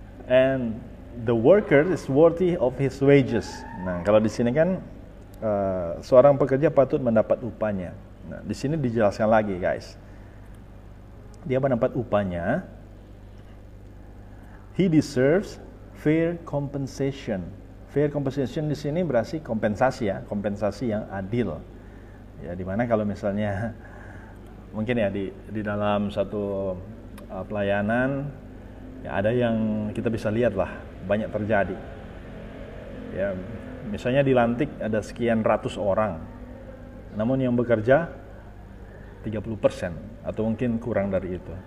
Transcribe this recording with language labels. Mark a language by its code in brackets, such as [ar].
[en] And the worker is worthy of his wages. [id] Nah, kalau di sini kan seorang pekerja patut mendapat upahnya. Nah, di sini dijelaskan lagi, guys. Dia mendapat upahnya. [en] He deserves fair compensation. [id] Fair compensation di sini berarti kompensasi, ya, kompensasi yang adil. Ya, dimana kalau misalnya mungkin ya di dalam satu pelayanan, ya ada yang kita bisa lihat lah banyak terjadi. Ya, misalnya dilantik ada sekian ratus orang, namun yang bekerja 30% atau mungkin kurang dari itu.